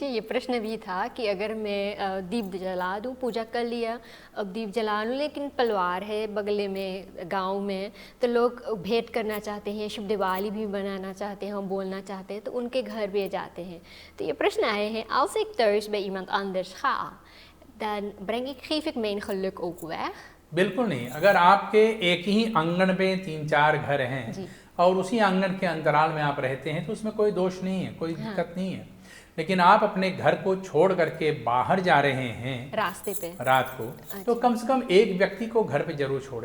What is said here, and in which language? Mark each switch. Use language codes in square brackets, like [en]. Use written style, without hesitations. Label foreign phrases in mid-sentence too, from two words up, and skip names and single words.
[hi] ये प्रश्न भी था कि अगर मैं दीप जला दूं, पूजा कर लिया, अब दीप जला लूं, लेकिन परिवार है बगले में गांव में, तो लोग भेंट करना चाहते हैं, शुभ दिवाली भी बनाना चाहते हैं, हम बोलना चाहते हैं, तो उनके घर भी जाते हैं। तो ये प्रश्न आए हैं, [nl] als ik thuis bij iemand anders ga, dan geef ik mijn geluk ook weg? [hi] बिल्कुल नहीं। अगर आपके एक ही आंगन में 3-4 घर हैं और उसी आंगन के अंतराल में आप रहते हैं तो उसमें कोई दोष नहीं है, कोई दिक्कत नहीं है। लेकिन आप अपने घर को छोड़ करके बाहर जा रहे हैं रास्ते पे रात को, तो कम से कम एक व्यक्ति को घर पे जरूर छोड़े।